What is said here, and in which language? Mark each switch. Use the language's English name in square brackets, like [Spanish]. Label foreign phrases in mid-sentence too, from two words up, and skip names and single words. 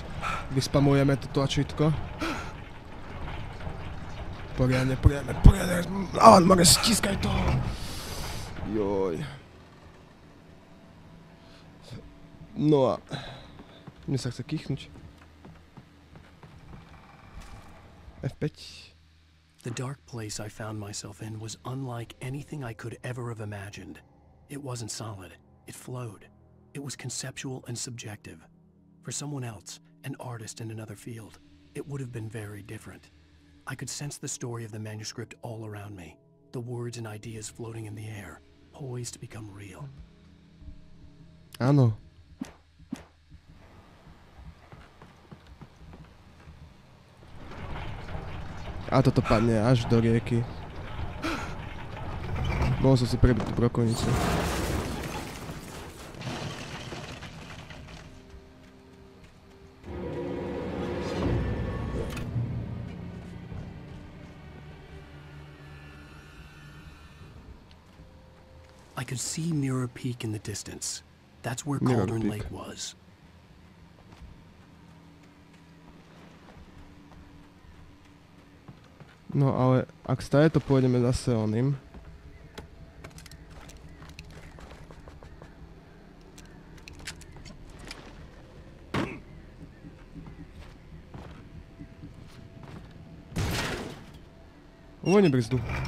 [Slovak] Vyspamujeme to tlačítko. Poriadne. Alan, more, stiskaj to! Joj. No a... Mne sa chce kýchnuť. F5. [English] The dark place I found myself in was unlike anything I could ever have imagined. It wasn't solid. It flowed. It was conceptual and subjective. For someone else, an artist in another field, it would have been very different. I could sense the story of the manuscript all around me, the words and ideas floating in the air, poised to become real. [Slovak] Áno. A toto padne až do rieky. Mohol som si prebiť tú brokovnicu. [English] I could see Mirror Peak in the distance. That's where Mirror Cauldron Peak. Lake was. [Slovak] No ale ak stále to pôjdeme zase oným. Uvoľni brzdu.